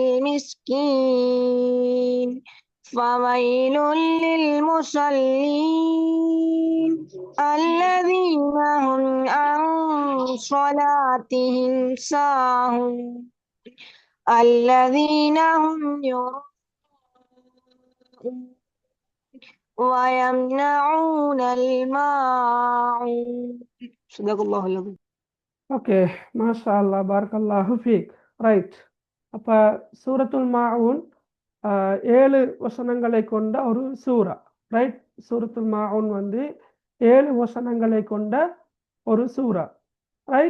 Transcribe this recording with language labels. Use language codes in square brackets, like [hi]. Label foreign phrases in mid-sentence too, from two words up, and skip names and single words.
[ar] المسكين فويل للمصلين الذين هم عن صلاتهم ساهون الذين هم يراءون ويمنعون الماعون. صدق الله العظيم. [ta] ஓகே, [ar] ما شاء الله، بارك الله فيك. [ta] ரைட். அப்போ சூரத்துல் மாஊன் 7 வசனங்களை கொண்ட ஒரு சூரா. ரைட். சூரத்துல் மாஊன் வந்து 7 வசனங்களை கொண்ட ஒரு சூரா. ரைட்.